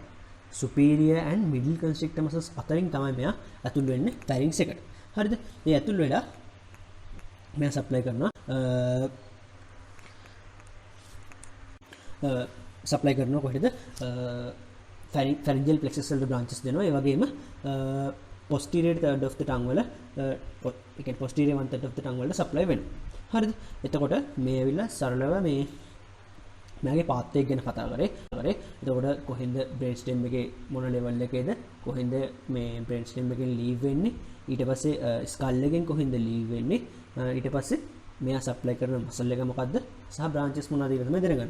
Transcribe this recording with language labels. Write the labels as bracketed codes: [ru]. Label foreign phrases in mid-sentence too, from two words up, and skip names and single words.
[en] superior and middle constrictor muscles [si] අතරින් තමයි මෙයා ඇතුල් වෙන්නේ ෆැරින්ක්ස් එකට. හරිද? මේ ඇතුල් වෙලා මෙයා සප්ලයි කරනවා සප්ලයි කරනවා කොහෙද [en] pharyngeal plexus [si] වලට බ්‍රාන්චස් දෙනවා. ඒ වගේම [en] posterior third of the tongue [si] වල ඒ කියන්නේ [en] posterior one third of the tongue [si] වලට සප්ලයි වෙනවා. හරිද? එතකොට මේ ඇවිල්ලා සරලව මේ මගේ පාත් එක ගැන කතා කරේ. එතකොට කොහෙන්ද [en] brain stem [si] එකේ මොන ලෙවල් එකේද කොහෙන්ද මේ [en] brain stem [si] එකෙන් ලීව් වෙන්නේ ඊට පස්සේ ස්කල් එකෙන් කොහෙන්ද ලීව් වෙන්නේ ඊට පස්සේ මෙයා සප්ලයි කරන මසල් එක මොකද්ද සහ බ්‍රාන්චස් මොනවද කියලා තමයි දැනගන්න.